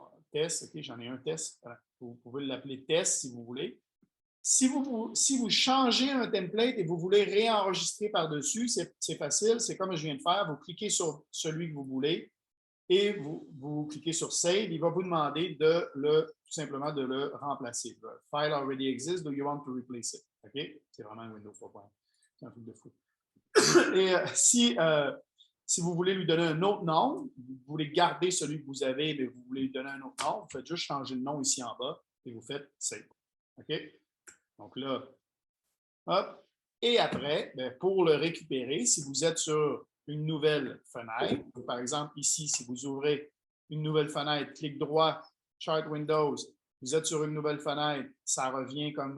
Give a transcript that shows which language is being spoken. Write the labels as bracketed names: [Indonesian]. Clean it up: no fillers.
[French] Test, OK, j'en ai un test. Vous pouvez l'appeler test si vous voulez. Si vous changez un template et vous voulez réenregistrer par-dessus, c'est facile. C'est comme je viens de faire. Vous cliquez sur celui que vous voulez et vous cliquez sur Save. Il va vous demander tout simplement de le remplacer. [English] The file already exists. Do you want to replace it? OK? [French] C'est vraiment un Windows 3.1. C'est un truc de fou. Et si vous voulez lui donner un autre nom, vous voulez garder celui que vous avez, mais vous voulez lui donner un autre nom, vous faites juste changer le nom ici en bas et vous faites Save. OK? Donc là, hop. Et après, bien, pour le récupérer, si vous êtes sur une nouvelle fenêtre, par exemple ici, si vous ouvrez une nouvelle fenêtre, clic droit, Chart Windows, vous êtes sur une nouvelle fenêtre, ça revient comme...